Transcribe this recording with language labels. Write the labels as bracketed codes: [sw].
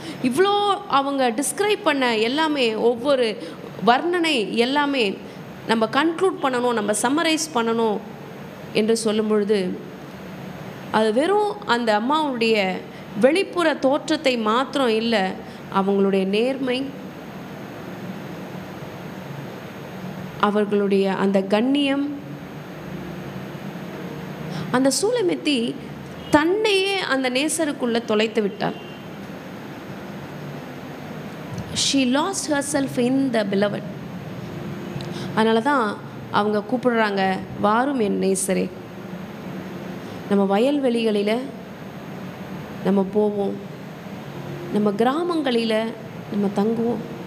[ta] இவ்வளோ அவங்க டிஸ்கிரைப் பண்ண எல்லாமே, ஒவ்வொரு வர்ணனை எல்லாமே நம்ம கன்க்ளூட் பண்ணணும், நம்ம சம்மரைஸ் பண்ணணும் என்று சொல்லும் பொழுது அது வெறும் அந்த அம்மாவுடைய வெளிப்புற தோற்றத்தை மாத்திரம் இல்லை, அவங்களுடைய நேர்மை, அவர்களுடைய அந்த கண்ணியம். அந்த சூலமித்தி தன்னையே அந்த நேசருக்குள்ளே தொலைத்து விட்டாள். [en] She lost herself in the beloved. [ta] அதனால தான் அவங்க கூப்பிடுறாங்க, வாரும் என் நேசரே. நம்ம வயல்வெளிகளில் நம்ம போவோம், நம்ம கிராமங்களில் நம்ம தங்குவோம்.